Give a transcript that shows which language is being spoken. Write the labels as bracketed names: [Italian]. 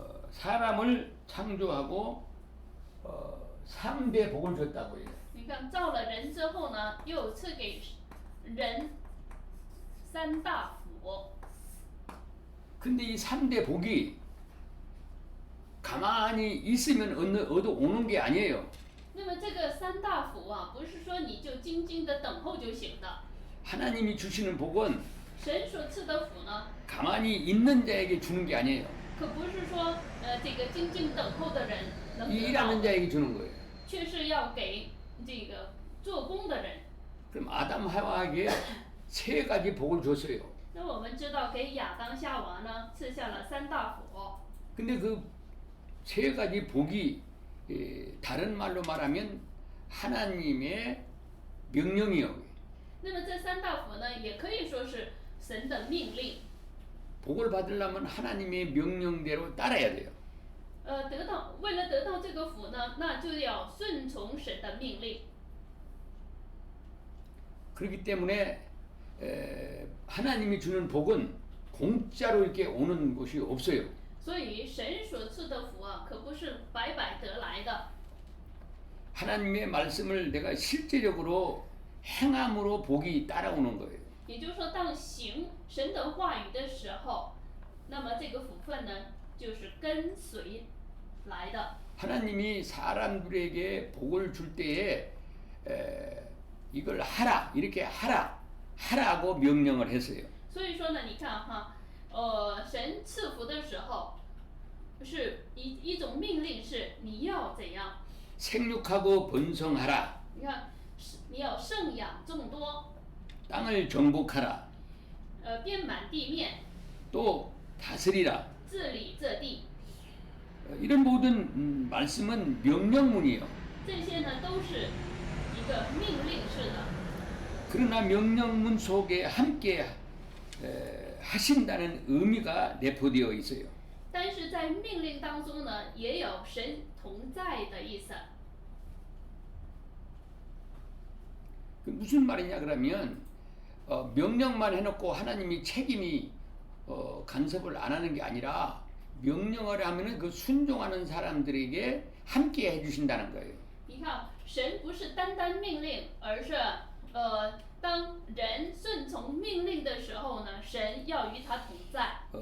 [Korean] 사람을 창조하고 3대 복을 줬다고 해요. [Chinese] 你看造了人之后呢，又赐给人3大福。 [Korean] 근데 이 3대 복이 가만히 있으면 얻어오는 게 아니에요. [Chinese] 那么这个3大福啊，不是说你就静静的等候就行的。 [Korean] 하나님이 주시는 복은 [Chinese] 神所赐的福呢， [Korean] 가만히 있는 자에게 주는 게 아니에요. [Chinese] 可不是说这个静静等候的人能得到 [Korean] 일하는 [Chinese] 的， [Korean] 자에게 주는 거예요. [Chinese] 却是要给这个做工的人。 [Korean] 그럼 아담 하와에게 3가지 복을 줬어요. [Chinese] 那我们知道给亚当夏娃呢赐下了3大福。 [Korean] 근데 그 3가지 복이 다른 말로 말하면 하나님의 명령이요. [Chinese] 那么这3大福呢，也可以说是神的命令。 [Korean] 복을 받으려면 하나님의 명령대로 따라야 돼요. [Chinese] 为了得到这个福呢，那就要顺从神的命令。 [Korean] 그렇기 때문에 하나님이 주는 복은 공짜로 이렇게 오는 것이 없어요. [Chinese] 所以神所赐的福啊，可不是白白得来的。 [Korean] 하나님의 말씀을 내가 실제적으로 행함으로 복이 따라오는 거예요. [Chinese] 也就是说，当行神的话语的时候，那么这个福分呢，就是跟随来的。 [Korean] 하나님이 사람들에게 복을 줄 때에 이걸 하라, 이렇게 하라고 명령을 했어요. [Chinese] 所以说呢，你看哈，神赐福的时候，是一种命令，是你要怎样？ [Korean] 생육하고 번성하라. [Chinese] 你看，你要生养众多， [Korean] 땅을 정복하라. [Chinese] 遍满地面， [Korean] 또 다스리라. [Chinese] 治理这地。 [Korean] 이런 모든 말씀은 명령문이에요. [Chinese] 这些呢，都是一个命令式的。 [Korean] 그러나 명령문 속에 함께 하신다는 의미가 내포되어 있어요. [Chinese] 但是在命令当中呢，也有神同在的意思。 [Korean] 그 무슨 말이냐 그러면 명령만 해놓고 하나님이 책임이 간섭을 안 하는 게 아니라 명령을 하면은 그 순종하는 사람들에게 함께 해주신다는 거예요. [Chinese] 你看，神不是单单命令，而是当人顺从命令的时候呢，神要与他同在。